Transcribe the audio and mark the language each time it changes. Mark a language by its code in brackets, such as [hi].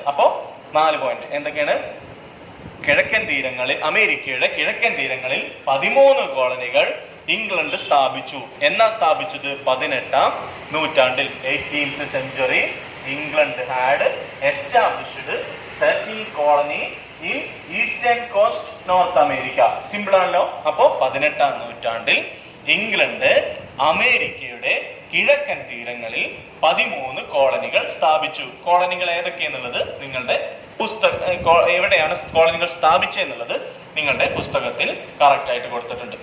[ml] അപ്പോ 4 പോയിന്റ് എന്തൊക്കെയാണ്? കിഴക്കൻ തീരങ്ങളിൽ, അമേരിക്കയുടെ കിഴക്കൻ തീരങ്ങളിൽ 13 കോളനികൾ ഇംഗ്ലണ്ട് സ്ഥാപിച്ചു. എന്നാ സ്ഥാപിച്ചത്? 18-ാം നൂറ്റാണ്ടിൽ. [en] 18th century England had established 13 colony in eastern coast North America. [ml] Simple ആണല്ലോ? അപ്പോ 18-ാം നൂറ്റാണ്ടിൽ ഇംഗ്ലണ്ട് അമേരിക്കയുടെ കിഴക്കൻ തീരങ്ങളിൽ 13 കോളനികൾ സ്ഥാപിച്ചു. കോളനികൾ ഏതൊക്കെയെന്നുള്ളത് നിങ്ങളുടെ എവിടെയാണ് കോളനികൾ സ്ഥാപിച്ചെന്നുള്ളത് നിങ്ങളുടെ പുസ്തകത്തിൽ കറക്റ്റ് ആയിട്ട് കൊടുത്തിട്ടുണ്ട്.